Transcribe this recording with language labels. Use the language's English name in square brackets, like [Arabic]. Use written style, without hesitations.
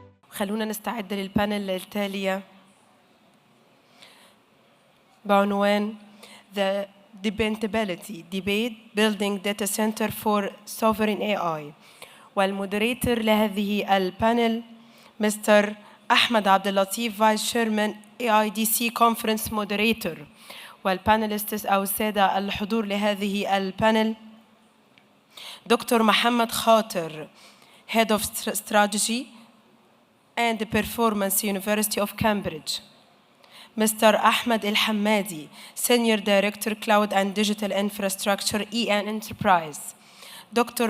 [Arabic] خلونا نستعد للبانل التالية بعنوان [English] The Dependability Debate Building Data Center for Sovereign AI. [Arabic] والمودريتور لهذه البانل مستر أحمد عبد اللطيف [English] Vice Chairman AIDC Conference Moderator. [Arabic] والبانelists أو السادة الحضور لهذه البانل دكتور محمد خاطر [English] Head of Strategy and Performance University of Cambridge. Mr. Ahmed Hammadi, Senior Director Cloud and Digital Infrastructure eAndEnterprise. Dr.